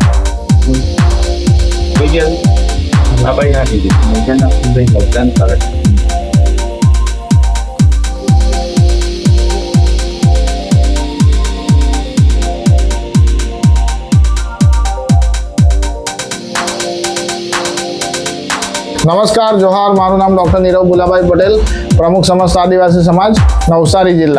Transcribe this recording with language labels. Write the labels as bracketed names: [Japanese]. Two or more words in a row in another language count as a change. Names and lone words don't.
[Indonesian] Kemudian apa yang ada? Kemudian aku berikan karet. [Gujarati] નમસ્કાર, જોહાર. મારું નામ ડૉક્ટર નીરવ બુલાભાઈ પટેલ, પ્રમુખ સમસ્ત આદિવાસી સમાજ નવસારી જિલ્લા.